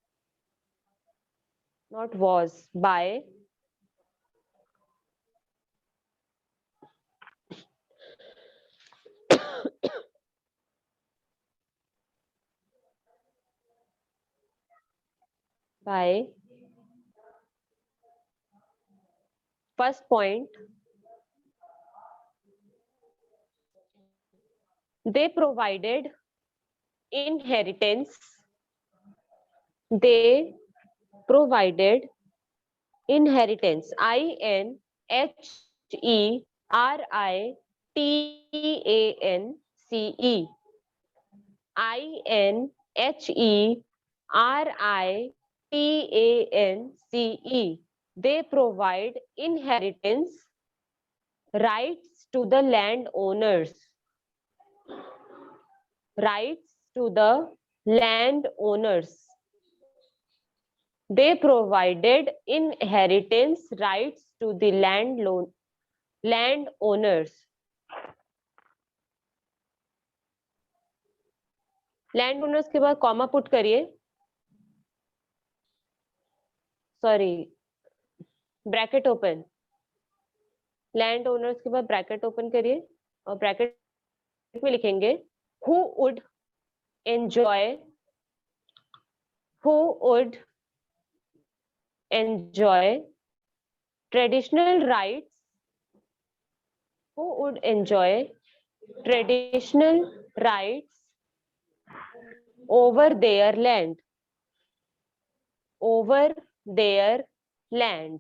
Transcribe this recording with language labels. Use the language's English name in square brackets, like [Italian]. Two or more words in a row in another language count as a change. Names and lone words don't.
[English] not was, by by first point, they provided inheritance. They provided inheritance. I-N-H-E-R-I-T-A-N-C-E. I-N-H-E-R-I-T-A-N-C-E. They provide inheritance rights to the landowners. Rights to the landowners. They provided inheritance rights to the landowners. [Hindi] Landowners के बाद [English] comma put [Hindi] करिए. [English] Sorry, bracket open. land owners [Hindi] के बाद [English] bracket open [Hindi] करिए और ब्रैकेट में लिखेंगे [English] who would enjoy traditional rights, who would enjoy traditional rights over their land, over their land.